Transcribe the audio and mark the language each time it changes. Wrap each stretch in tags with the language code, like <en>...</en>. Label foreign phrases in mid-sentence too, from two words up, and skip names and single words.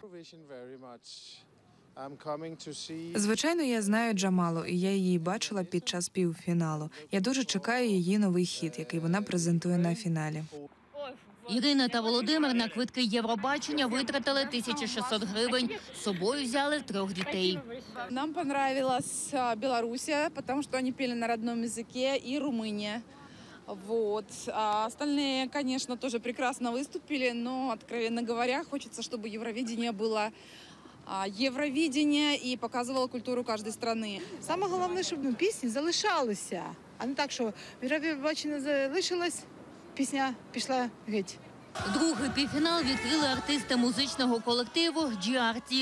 <uk>Звичайно, я знаю Джамалу, і я її бачила під час півфіналу. Я дуже чекаю її новий хіт, який вона презентує на фіналі. Ірина та Володимир на квитки Євробачення витратили 1600 гривень. З собою взяли 3 дітей.</uk> <ru>Нам понравилась Белоруссия, потому что они пели на родном языке, и Румыния. Вот. А остальные, конечно, тоже прекрасно выступили, но, откровенно говоря, хочется, чтобы Евровидение было</ru> <uk>Євровидення і показувало культуру кожної країни. Саме головне, щоб пісні залишалися, а не так, що Євробачення залишилось, пісня пішла геть. Другий півфінал відкрили артисти музичного колективу GRT.</uk>